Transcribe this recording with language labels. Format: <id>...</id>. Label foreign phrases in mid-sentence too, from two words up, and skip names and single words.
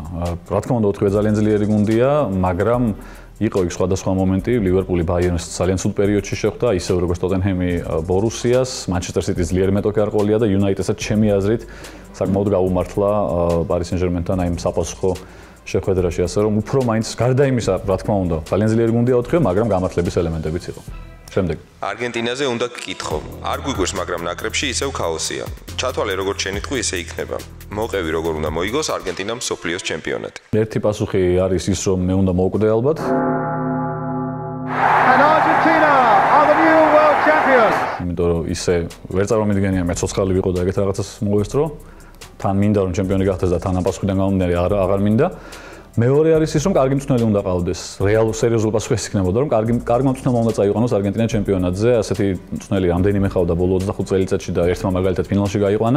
<ka>რა თქმა უნდა, 4-ვე ძალიან ძლიერი გუნდია, მაგრამ იყო იქ სხვადასხვა მომენტი, ლივერპული ბაიერნს ძალიან ცუდ პერიოდში შეხვდა, ისევ როგორც ტოტენჰემი ბორუსიას, მანჩესტერ სიტის ძლიერი მეტოქე არ ყოლია და იუნაიტედსაც ჩემი აზრით საკმაოდ გაუმართლა პარი სენ-ჟერმენთან აი საფასხო შეხვედრაში, ასე რომ უფრო მაინც გარდა იმისა, რა თქმა უნდა, ძალიან ძლიერი გუნდია 4-ვე, მაგრამ გამართლების ელემენტებიც იყო. შემდეგ არგენტინაზე უნდა გკითხო. არ გვიგვერს, მაგრამ ნაკრებში ისევ ქაოსია. ჩათვალე როგორც შენი თქვი, ისე იქნება. მოყევი როგორ უნდა მოიგოს არგენტინამ მსოფლიოს ჩემპიონატი. ერთი პასუხი არის ის, რომ მე უნდა მოვკვდე ალბათ.</ka> <en>And Argentina are the new world champions.</en> <ka>იმიტომ რომ ისე ვერ წარმომიდგენია მე ცოცხალი ვიყო და ეგეთ რაღაცას მოვესწრო. თან მინდა რომ ჩემპიონი გახდეს და თან ამ პასუხიდან გამომდინარე აღარ მინდა. მეორე არის ის რომ კარგი მწვრთნელი უნდა ყავდეს. რეალურ სერიოზულ პასუხი ეს იქნებოდა რომ კარგი მწვრთნელმა უნდა წაიყვანოს არგენტინა ჩემპიონატზე. ასეთი მწვრთნელი რამდენიმე ხავდა ბოლო 25 წელიწადში და ერთმა მაგალითად ფინალში გაიყვანა.</ka>